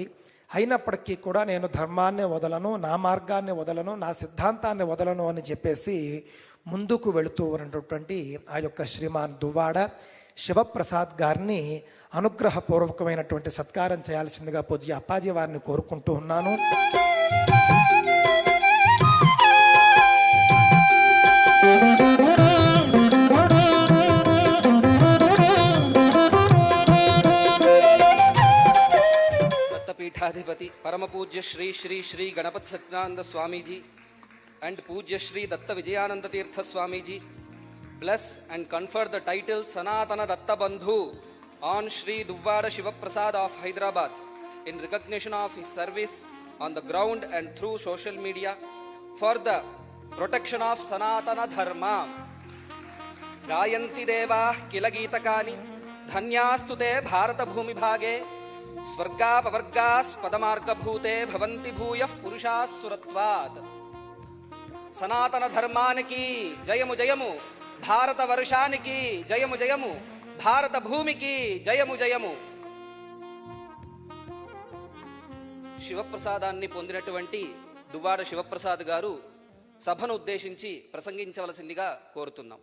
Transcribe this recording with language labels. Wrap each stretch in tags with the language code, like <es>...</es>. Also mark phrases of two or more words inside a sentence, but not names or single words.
<te>అయినప్పటికీ కూడా నేను ధర్మాన్ని వదలను, నా మార్గాన్ని వదలను, నా సిద్ధాంతాన్ని వదలను అని చెప్పేసి ముందుకు వెళుతూ ఉన్నటువంటి ఆ యొక్క శ్రీమాన్ దువ్వాడ శివప్రసాద్ గారిని అనుగ్రహపూర్వకమైనటువంటి సత్కారం చేయాల్సిందిగా పూజ్య అప్పాజీ వారిని కోరుకుంటూ ఉన్నాను.</te> <en>पीठाधिपति परम पूज्य श्री श्री श्री गणपति सच्चिदानंद स्वामी जी and पूज्य श्री दत्त विजयानंद तीर्थ स्वामी जी bless and confer the title Sanatana Datta Bandhu on Shri Duvvada Shivaprasad of Hyderabad in recognition of his service on the ground and through social media for the protection of Sanatana Dharma.</en> <sa>Gayanti Deva Kila Geetakani Dhanyastu te Bharata Bhumi Bhage స్వర్గాపవర్గాస్ పదమార్గభూతే భవంతి భూయః పురుషాః సురత్వాత్.</sa> <te>సనాతన ధర్మానికి జయము జయము, భారత వర్షానికి జయము జయము, భారత భూమికి జయము జయము. శివప్రసాదాన్ని పొందినటువంటి దువ్వాడ శివప్రసాద్ గారు సభను ఉద్దేశించి ప్రసంగించవలసిందిగా కోరుతున్నాం.</te>